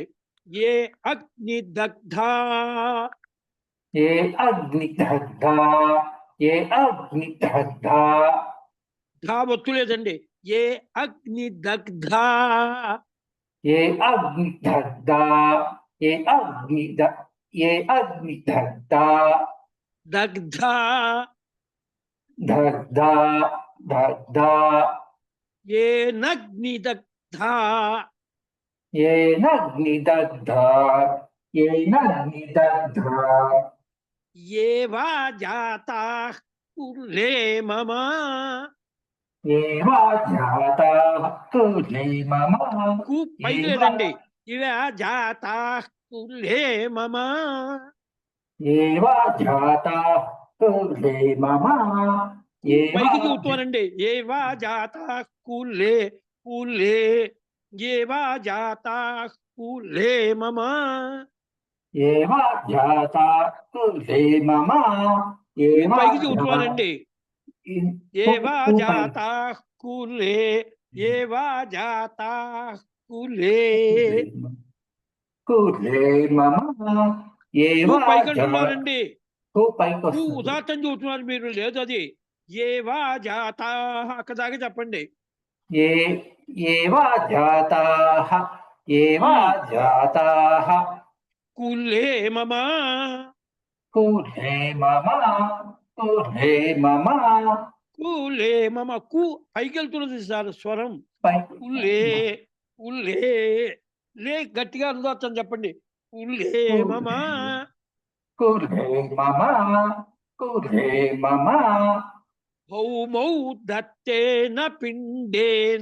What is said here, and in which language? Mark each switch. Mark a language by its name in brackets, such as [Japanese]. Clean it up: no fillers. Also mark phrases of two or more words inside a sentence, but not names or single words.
[Sanskrit] ఏ అగ్ని దగ్ధా ఏ అగ్నిదగ్ధా ఏ అగ్నిదగ్ధా. [Telugu] ధా ఒత్తు లేదండి. [Sanskrit] ఏ అగ్ని దగ్ధా ఏ అగ్నిదగ్ధా ये अग्निदग्धा దగ్ధా दग्धा दग्धा ఏనగ్నిదగ్ధా येनाग्निदग्धा येनाग्निदग्धा ఏవా జాతాః కులే మమ एवा जाताः कुले मम [Telugu] కు పైకి లేదండి [Sanskrit] ఇవా జాతాః కులే మమ एवा जाताः कुले मम [Telugu] పైకి చూస్తానండి [Sanskrit] ఏవా జాతాః కులే కులే ఏవా జాతాః కులే మమ एवा जाता कुले मम [Telugu] పైకి చూస్తానండి [Sanskrit] ఏవా జాతాః కులే ఏవా జాతాః కులే కులే మమ ఏవా [Telugu] పైకి అంటున్నారండి పైకి వస్తుంది ఉదాత్తం చూస్తున్నారు మీరు లేదు అది [Sanskrit] ఏవా జాతాః [Telugu] అక్కడ దాకా చెప్పండి [Sanskrit] ఏవా జాతాః ఏవా జాతాః కులే మమ కులే మమ కులే మమ కులే మమ [Telugu] కు పైకి వెళ్తున్నది సార్ స్వరం పైకి [Sanskrit] కులే కులే లే [Telugu] గట్టిగా అనుదాత్తం చెప్పండి [Sanskrit] కులే మమ కులే మమ కులే మమ భౌమౌ దత్తేన పిండేన